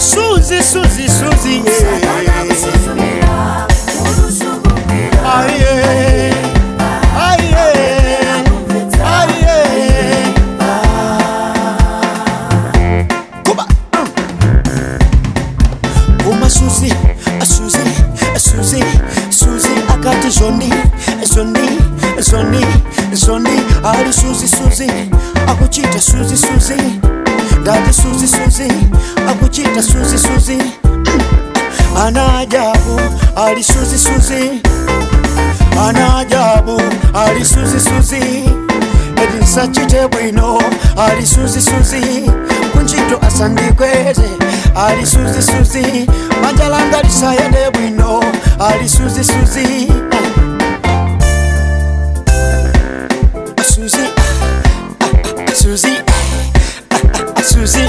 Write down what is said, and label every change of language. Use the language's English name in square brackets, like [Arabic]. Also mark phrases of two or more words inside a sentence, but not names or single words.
[English] Suzy, Suzy, Suzy, yeah. Aye, aye, aye. Come on. [Nyanja] Suzy, Suzy, Suzy, Suzy, akati Johnny, Johnny, Johnny, Johnny, ali Suzy, Suzy, akuchita Suzy, Suzy, dadi Suzy, Suzy, akuchita Suzy, Suzy, ana ajabu, ali Suzy, Suzy, ana ajabu, ali Suzy, Suzy, edi sachite bwino, ali Suzy, Suzy, kunchito asandikweze, ali Suzy, Suzy, manjalanga lisayende bwino, ali Suzy, Suzy, Suzy, Suzy, Suzy.